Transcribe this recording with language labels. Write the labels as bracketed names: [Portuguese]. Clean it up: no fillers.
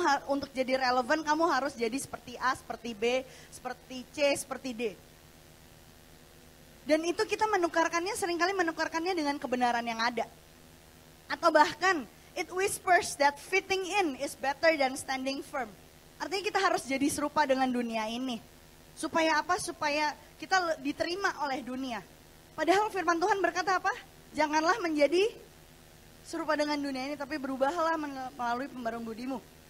[Indonesian] Untuk jadi relevan kamu harus jadi seperti A, seperti B, seperti C, seperti D. Dan itu kita seringkali menukarkannya dengan kebenaran yang ada. Atau bahkan [English] it whispers that fitting in is better than standing firm. [Indonesian] Artinya kita harus jadi serupa dengan dunia ini. Supaya apa? Supaya kita diterima oleh dunia. Padahal firman Tuhan berkata apa? Janganlah menjadi serupa dengan dunia ini, tapi berubahlah melalui pembaruan budimu.